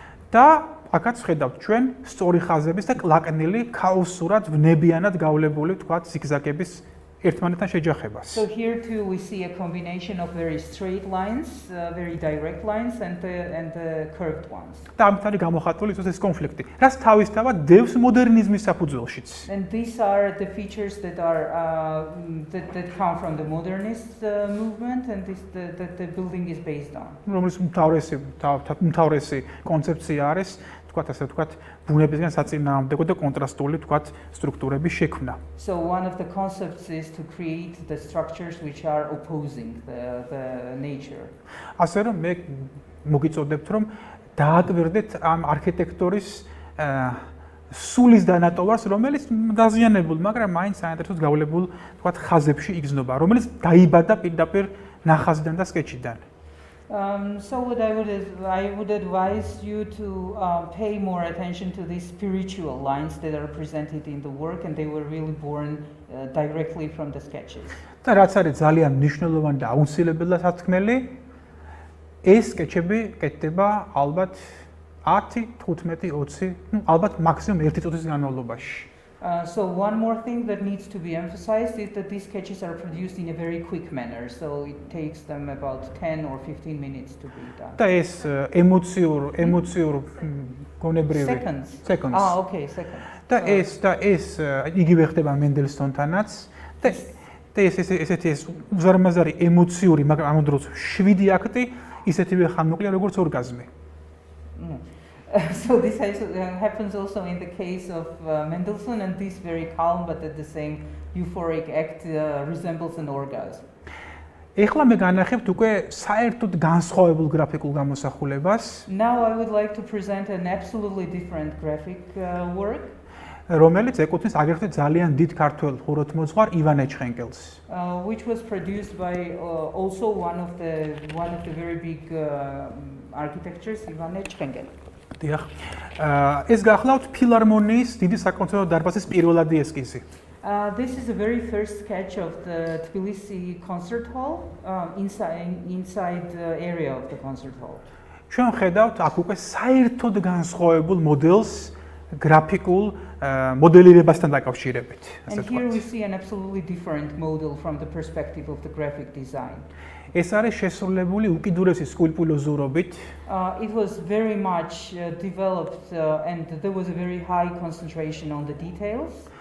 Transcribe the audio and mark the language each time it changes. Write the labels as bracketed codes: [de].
[ka] და აქაც ხედავთ ჩვენ სწორი ხაზების და კლაკნილი ქაოსურად ვნებიანად გავლებული, თქვათ, ზიგზაგების ერთმანეთთან შეჯახებას. [en] So here too we see a combination of very straight lines, very direct lines and the curved ones. [ka] და ამით არის გამოხატული ეს კონფლიქტი. რაც თავისთავად დევს მოდერნიზმის საფუძველშიც. [en] And these are the features that are that come from the modernist movement and that the building is based on. [ka] რომელიც უმთავრესი კონცეფცია არის, თქვათ ასე ვთქვათ, ბუნებისგან საწინააღმდეგო და კონტრასტული, თქვათ, სტრუქტურების შექმნა. [en] So one of the concepts is to create the structures which are opposing the nature. [ka] ასე რომ მე მოგიწოდებთ რომ დააკვირდეთ ამ არქიტექტორის სულის დანატოვარს, რომელიც დაზიანებულ, მაგრამ მაინც საინტერესოდ გავლებულ, თქვათ, ხაზებში იგრძნობა, რომელიც დაიბადა პირდაპირ ნახაზიდან და სკეჩიდან. [en] So what I would advise you to pay more attention to these spiritual lines that are presented in the work and they were really born directly from the sketches. [ka] და რაც არის ძალიან მნიშვნელოვანი და აუცილებელად სათქმელი, ეს სკეჩები კეთდება ალბათ 10, 15, 20, ალბათ მაქსიმუმ 1 წუთის განმავლობაში. [en] So one more thing that needs to be emphasized is that these sketches are produced in a very quick manner. So it takes them about 10 or 15 minutes to be done. [ka] და ეს ემოციურ გონებრივი [en] seconds. Okay, seconds. [ka] და ეს იგივე ხდება მენდელსონთანაც და ესეთი უზარმაზარი ემოციური, მაგრამ ამ დროს 7 აქტი ისეთივე ხანმოკლეა როგორც ორგაზმი. [en] So this happens also in the case of Mendelssohn and this very calm but at the same euphoric act resembles an orgasm. [ka] ეხლა მე განახებთ უკვე საერთოდ განსხვავებულ გრაფიკულ გამოსახულებას. [en] Now I would like to present an absolutely different graphic work. [ka] რომელიც ეკუთვნის აგრეთვე ძალიან დიდ ქართველ ხუროთმოძღვარ ივან ეჩხენკელს. [en] Which was produced by also one of the very big architectures, Ivan Echtengel. [ka] დიახ. ეს გახლავთ ფილარმონიის დიდი საკონცერტო დარბაზის პირველადი ესკიზი. [en] This is the very first sketch of the Tbilisi concert hall, inside the area of the concert hall. [ka] ჩვენ ხედავთ აქ უკვე საერთოდ განსხვავებულ მოდელს გრაფიკულ მოდელირებასთან დაკავშირებით. [en] And here we see an absolutely different model from the perspective of the graphic design. [ka] ეს არის შესრულებული უკიდურესი სკულპტუროზურობით. [en] It was very much developed and there was a very high concentration on the details.